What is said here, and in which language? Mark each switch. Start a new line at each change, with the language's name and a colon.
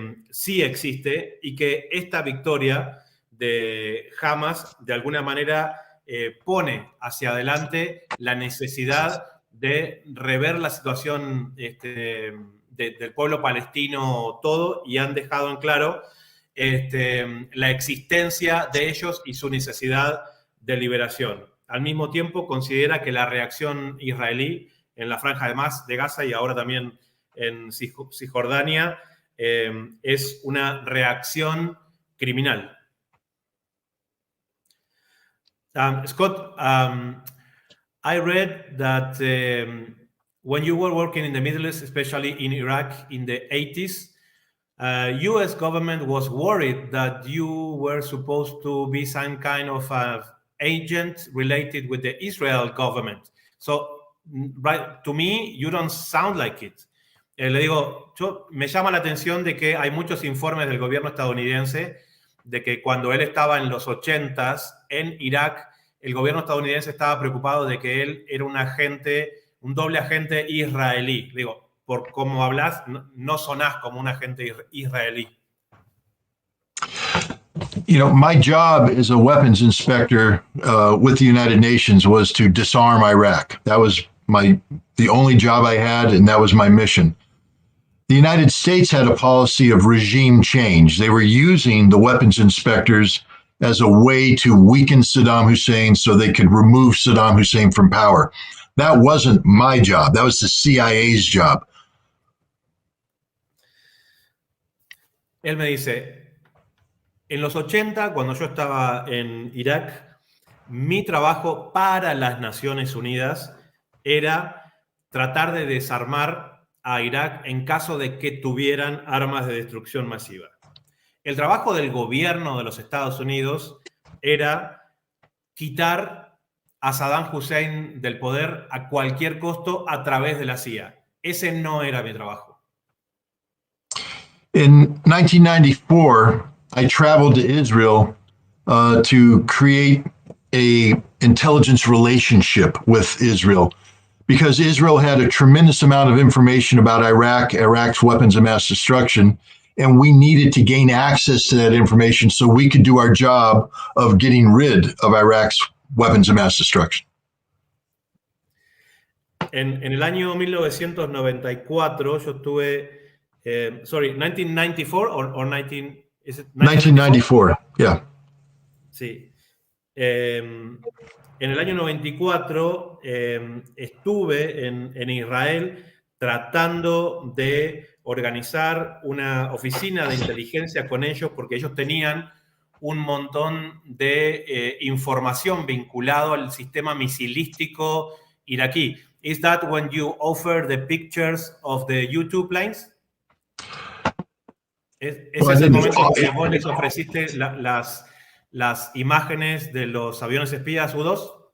Spanish: sí existe y que esta victoria de Hamas de alguna manera pone hacia adelante la necesidad de rever la situación del pueblo palestino todo, y han dejado en claro la existencia de ellos y su necesidad de liberación. Al mismo tiempo, considera que la reacción israelí en la Franja de Gaza y ahora también en Cisjordania es una reacción criminal.
English: Scott, I read that when you were working in the Middle East, especially in Iraq in the 80s, U.S. government was worried that you were supposed to be some kind of agent related with the Israel government. So right, to me, you don't sound like it.
Spanish: Le digo, me llama la atención de que hay muchos informes del gobierno estadounidense de que cuando él estaba en los 80s en Irak, el gobierno estadounidense estaba preocupado de que él era un doble agente israelí. Digo, por cómo hablas, no sonás como un agente israelí.
English: You know, my job as a weapons inspector with the United Nations was to disarm Iraq. That was the only job I had, and that was my mission. The United States had a policy of regime change. They were using the weapons inspectors as a way to weaken Saddam Hussein so they could remove Saddam Hussein from power. That wasn't my job. That was the CIA's job.
Spanish: Él me dice, en los 80, cuando yo estaba en Irak, mi trabajo para las Naciones Unidas era tratar de desarmar a Irak en caso de que tuvieran armas de destrucción masiva. El trabajo del gobierno de los Estados Unidos era quitar a Saddam Hussein del poder a cualquier costo a través de la CIA. Ese no era mi trabajo.
English: In 1994, I traveled to Israel to create an intelligence relationship with Israel, because Israel had a tremendous amount of information about Iraq's weapons of mass destruction, and we needed to gain access to that information so we could do our job of getting rid of Iraq's weapons of mass destruction.
Spanish: En el año 1994 yo estuve, 1994 or 19...
English: Is it 1994, yeah.
Spanish: Sí. En el año 94 estuve en Israel tratando de organizar una oficina de inteligencia con ellos, porque ellos tenían un montón de información vinculado al sistema misilístico iraquí.
English: Is that when you offer the pictures of the U-2 planes?
Spanish: ¿Ese es el momento en que vos les ofreciste las imágenes de los aviones espías U-2?